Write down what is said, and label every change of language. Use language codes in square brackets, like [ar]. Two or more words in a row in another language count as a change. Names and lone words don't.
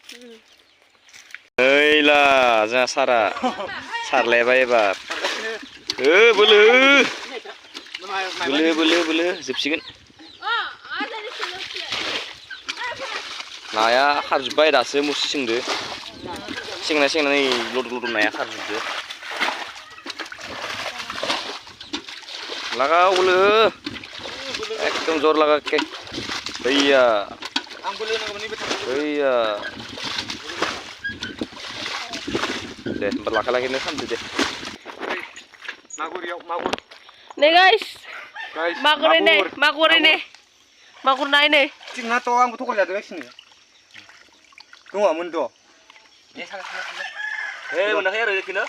[brx] ओइला जोंहा सारा सारलायबाय एबार बोलो बोलो बोलो बोलो जोबसिगोन नाया खारजोब्बाय दासो मुस्रि सोंदो सेंनानै लद नाया खारजोबदो लागाव बोलो [hi] एकदम जर लगा के भैया भैया [brx] दे होमबा लाखा-लाखिनो खालामदो दे मागुर नै गाइस मागुर नाय नै जोंहाथ' आंबो थगायजादोंगासिनो दङमोनथ' मोनाखै आरो बेखौनो